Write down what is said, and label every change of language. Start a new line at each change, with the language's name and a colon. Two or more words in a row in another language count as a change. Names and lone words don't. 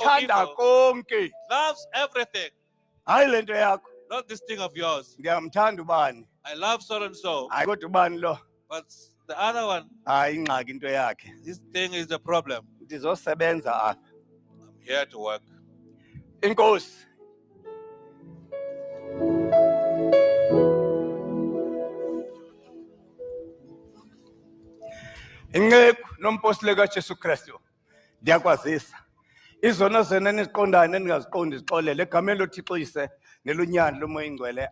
Xhosa: luthanda
English: evil,
Xhosa: konke.
English: loves everything.
Xhosa: Hayi lento yakho,
English: Not this thing of yours.
Xhosa: ndiyamthanda ubani.
English: I love so and so,
Xhosa: Hayi kodwa ubani lo,
English: but the other one,
Xhosa: hayi ingxaki into yakhe.
English: this thing is the problem.
Xhosa: Ndizosebenza apha.
English: I'm here to work.
Xhosa: Inkosi. Inceku nompostile kaJesu Kristu ndiyakwazisa izono zena niziqondayo neningaziqondi zixolele egameni loThixo Yise nelunyana lomoya ingcwele.